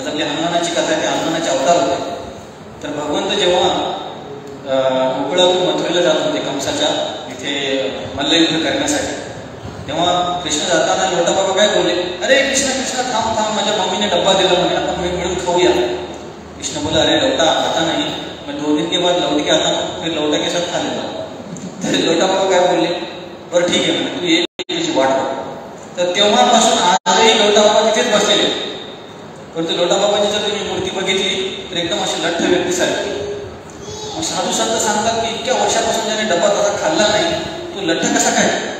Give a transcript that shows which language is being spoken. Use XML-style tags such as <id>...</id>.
<mr>आज आपली हनुमानाची कथा आहे, ते हनुमानाचे अवतार होते. तर भगवंत जेव्हा गोकुळातून मथुरेला जात होते कंसाच्या इथे मल्लयुद्ध करण्यासाठी, तेव्हा कृष्ण जाताना लवटा बाबा काय बोलले, अरे कृष्ण कृष्ण थांब थांब, माझ्या मम्मीने डब्बा दिला म्हणे, आपण मिळून खाऊया.</mr> <hi>कृष्ण बोला, अरे लौटा आता नहीं, मैं 2 दिन के बाद लौट के आता हूँ, फिर लौटा के साथ खा लेता हूँ.</hi> <mr>तर लौटा बाबा काय बोलले, बरं ठीक आहे म्हणजे तू ये, तुझी वाट बघ. तर तेव्हापासून आजही लौटा बाबा तिथेच बसलेले. परंतु लौटा बाबाची जर तुम्ही मूर्ती बघितली तर एकदम अशी लठ्ठ व्यक्तीसारखी. मग साधू संत सांगतात की इतक्या वर्षापासून ज्याने डब्बा त्याचा खाल्ला नाही, तो लठ्ठ कसा काय.</mr>